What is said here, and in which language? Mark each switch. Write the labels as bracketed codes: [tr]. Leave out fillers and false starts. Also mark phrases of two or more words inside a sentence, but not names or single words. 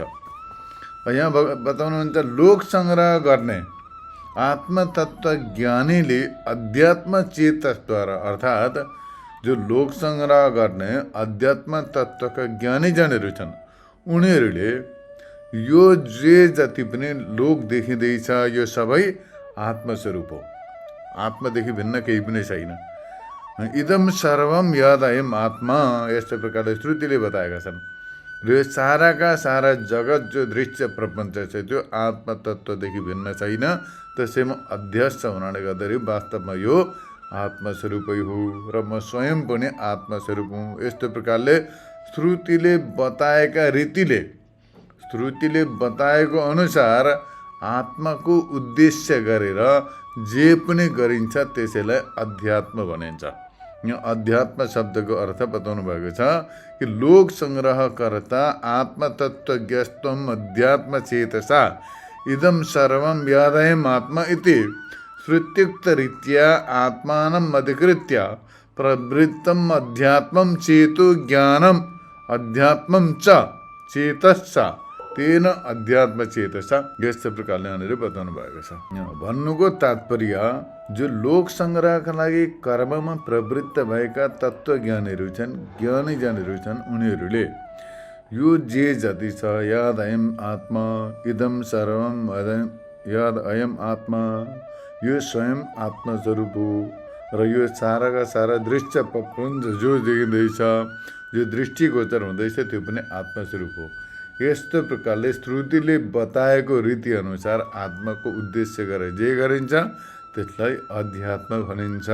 [ne] यहाँ बताउनुहुन्छ लोक सङ्ग्रह गर्ने आत्मतत्व ज्ञानीले अध्यात्म चेतसद्वारा, अर्थात् जो लोक सङ्ग्रह गर्ने अध्यात्म तत्त्वका ज्ञानीजनहरू छन् उनीहरूले यो जे जति पनि लोक देखिँदैछ यो सबै आत्मस्वरूप हो, आत्मादेखि भिन्न केही पनि छैन। [sa] इदम सर्वम यदयम् आत्मा, [ne] यस्तो प्रकारले श्रुतिले बताएका छन्। र यो साराका सारा जगत जो दृश्य प्रपञ्च छ त्यो आत्मतत्त्वदेखि भिन्न छैन। त्यसैमा अध्यस्त हुनाले गर्दाखेरि वास्तवमा यो आत्मस्वरूपै हो र म स्वयं पनि आत्मस्वरूप हुँ। यस्तो प्रकारले श्रुतिले बताएका रीतिले, श्रुतिले बताएको अनुसार आत्माको उद्देश्य गरेर जे पनि गरिन्छ त्यसैलाई अध्यात्म भनिन्छ। यहाँ अध्यात्म शब्दको अर्थ बताउनु भएको छ कि [sa] लोक सङ्ग्रहकर्ता आत्मतत्त्वज्ञस्त्वम् अध्यात्म चेतसा इदं सर्वं यदयम् आत्मा इति श्रुत्युक्तरीत्या आत्मानम् अधिकृत्य प्रवृत्तम् अध्यात्मं चेतो ज्ञानम् अध्यात्मं च चेतस्स तेन अध्यात्म चेतसा। [ne] यस्तो प्रकारले यहाँनिर बताउनु भएको छ। भन्नुको तात्पर्य जो लोक सङ्ग्रहका लागि कर्ममा प्रवृत्त भएका तत्त्वज्ञानीहरू छन्, ज्ञानीजनहरू छन्, उनीहरूले यो जे जति छ [sa] यदयम् आत्मा इदं सर्वं यदयम् आत्मा, [ne] यो स्वयं आत्मस्वरूप हो र यो साराका सारा दृश्य प्रपञ्च जो देखिँदैछ, जो दृष्टिगोचर हुँदैछ त्यो पनि आत्मस्वरूप हो। यस्तो प्रकारले श्रुतिले बताएको रीतिअनुसार आत्माको उद्देश्य गरेर जे गरिन्छ त्यसलाई अध्यात्म भनिन्छ।